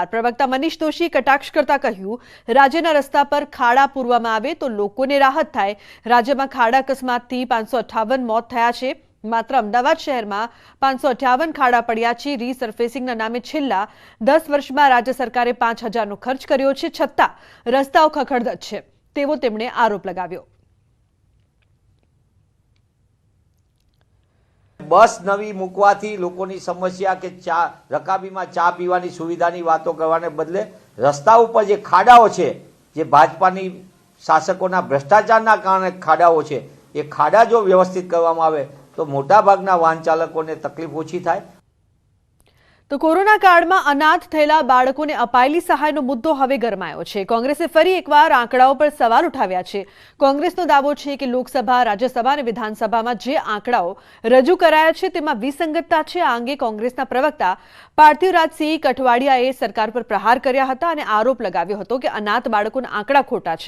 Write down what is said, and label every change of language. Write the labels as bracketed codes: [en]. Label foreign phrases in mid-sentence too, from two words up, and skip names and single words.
[gu] પ્રવક્તા મનીષ દોશીએ કટાક્ષ કરતા કહ્યું, રાજ્યના રસ્તા પર ખાડા પૂરવામાં આવે તો લોકોને રાહત થાય। રાજ્યમાં ખાડા અકસ્માતથી 558 મોત થયા છે। માત્ર અમદાવાદ શહેરમાં 558 ખાડા પડ્યા છે। રીસર્ફેસિંગના નામે છેલ્લા 10 વર્ષમાં રાજ્ય સરકારે 5000નો ખર્ચ કર્યો છે, છતાં રસ્તાઓ ખખડધજ છે તેવો તેમણે આરોપ લગાવ્યો। બસ નવી મૂકવાથી લોકોની સમસ્યા કે ચા રકાબીમાં ચા પીવાની સુવિધાની વાતો કરવાને બદલે રસ્તા પર જે ખાડાઓ છે, જે ભાજપાની શાસકોના ભ્રષ્ટાચારના કારણે ખાડાઓ છે, એ ખાડા જો વ્યવસ્થિત કરવામાં આવે તો મોટા ભાગના વાહન ચાલકોને તકલીફ ઓછી થાય। તો કોરોના કાળમાં અનાથ થયેલા બાળકોને અપાયેલી સહાયનો મુદ્દો હવે ગરમાયો છે। કોંગ્રેસે ફરી એકવાર આંકડાઓ પર સવાલ ઉઠાવ્યા છે। કોંગ્રેસનો દાવો છે કે લોકસભા, રાજ્યસભા અને વિધાનસભામાં જે આંકડાઓ રજૂ કરાયા છે તેમાં વિસંગતતા છે। આ અંગે કોંગ્રેસના પ્રવક્તા પાર્થિવરાજસિંહ કઠવાડિયાએ સરકાર પર પ્રહાર કર્યા હતા અને આરોપ લગાવ્યો હતો કે અનાથ બાળકોના આંકડા ખોટા છે।